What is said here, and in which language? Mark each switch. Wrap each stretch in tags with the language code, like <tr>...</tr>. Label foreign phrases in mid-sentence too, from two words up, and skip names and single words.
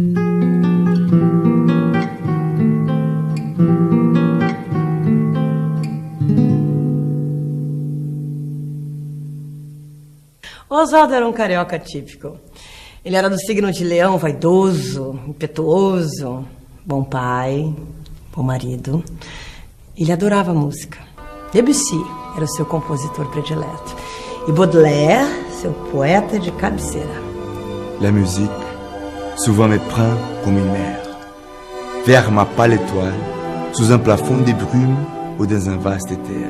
<pt>Oswaldo era um carioca típico. Ele era do signo de leão, vaidoso, impetuoso, bom pai, bom marido. Ele adorava música. Debussy era o seu compositor predileto. E Baudelaire, seu poeta de cabeceira.</pt> <fr>La musique souvent me prend comme une mer. Vers ma pâle étoile, sous un plafond de brume, ou dans un vaste terre.</fr>